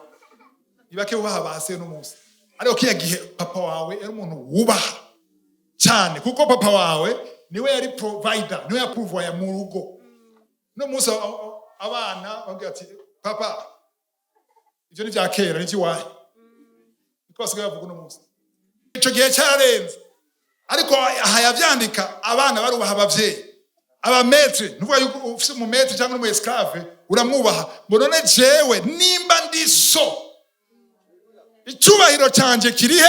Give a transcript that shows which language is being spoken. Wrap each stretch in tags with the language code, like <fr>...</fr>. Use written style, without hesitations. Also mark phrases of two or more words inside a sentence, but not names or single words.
<rn>Nibakibubaha base no munsi. Ariko kiya gihe papa wawe ari umuntu wubaha cyane kuko papa wawe niwe yari provider, niwe yapuvoya mu rugo. No munsi abana bagira ati papa ivyo ni bya kera n'iki wahe. Because bavuga no munsi. Ico gihe cyarenze. Ariko aha yavyandika abana barubaha abavyeyi. Abametre, nuvuga yuko ufise mu metre cyangwa mu esclave uramwubaha. Ngo none jewe nimba ndi so icyubahiro canje kirihe?</rn>